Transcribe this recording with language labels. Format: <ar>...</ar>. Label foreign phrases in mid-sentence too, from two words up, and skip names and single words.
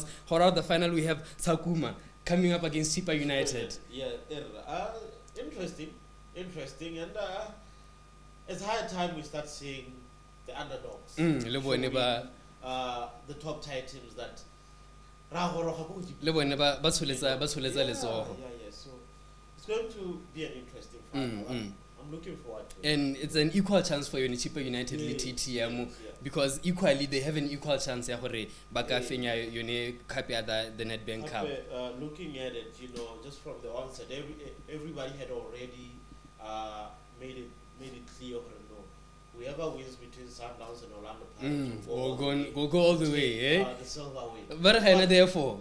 <en>Out the final we have Sakuma coming up against Chipa United. Interesting, and it's high time we start seeing the underdogs. The top tier teams that</en> <tn>le bone ba tsholetsa letsogo.</tn> <en>Yeah. So it's going to be an interesting final. I'm looking forward to it. And it's an equal chance for Unichipa United le TTM because equally they have an equal chance</en> <tn>ya gore ba ka fenya yone cup ya</tn> <en>the Nedbank Cup. Looking at it, just from the onset, everybody had already made it clear, no, whoever wins between Sundowns and Orlando Pirates will go all the way, eh? The silver way. But how therefore?</en>